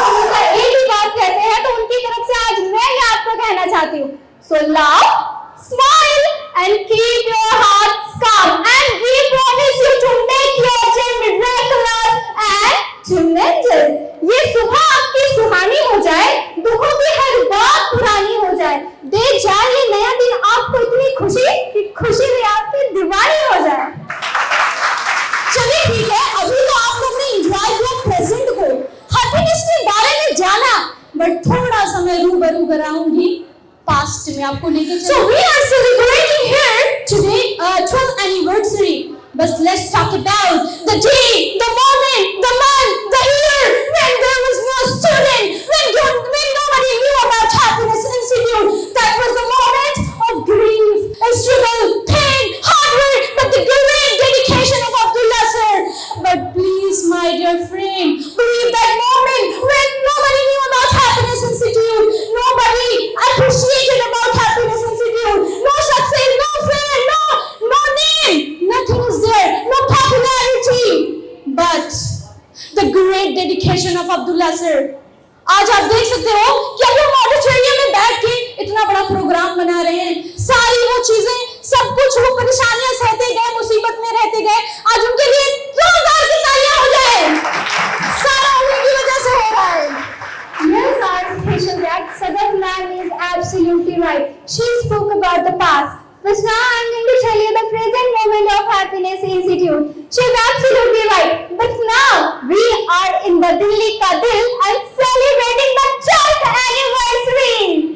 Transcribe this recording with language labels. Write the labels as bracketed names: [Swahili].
[Hindi] Sir एक ही बात कहते हैं तो उनकी तरफ से आज मैं ये आपको कहना चाहती हूँ. [English] So laugh, smile and keep your hearts calm and we promise you to make your journey miraculous and tremendous. [Hindi] ये सुबह आपकी सुहानी हो जाए, दुखों की हर बात पुरानी हो जाए, दे जाए ये नया दिन आपको इतनी खुशी कि खुशी भी आपकी दीवानी हो जाए. चलिए ठीक है, अभी तो आप लोग ने एंजॉय किया प्रेजेंट को, हैप्पीनेस के बारे में जाना, बट थोड़ा सा मैं रूबरू कराऊंगी पास्ट में आपको लेके चलूं. [English] So we are celebrating here today 12th anniversary. But let's talk about the day, the moment, the month, the year when there was no student, when nobody knew about Happiness Institute. That was the moment of grief, struggle, pain, hard work, but the great dedication of Abdullah sir. But please, my dear friend, believe that moment when nobody knew about Happiness Institute, nobody appreciated about Happiness Institute, no success, no fame, no name, nothing is there, no popularity, but the great dedication of Abdullah sir. [Hindi] आज आप देख सकते हो कि अभी हम auditorium में बैठ के इतना बड़ा प्रोग्राम बना रहे हैं, सारी वो चीजें, सब कुछ वो परेशानियां सहते गए, मुसीबत में रहते गए, आज उनके लिए जोरदार की तालियां हो जाए, सारा उन्हीं की वजह से हो रहा है. [English] Yes, our special guest, Sadaf ma'am is absolutely right. She spoke about the past. But now I'm going to tell you the present moment of Happiness Institute. She's absolutely right. But now we are in the [Hindi] Delhi ka dil [English] and celebrating the 12th anniversary.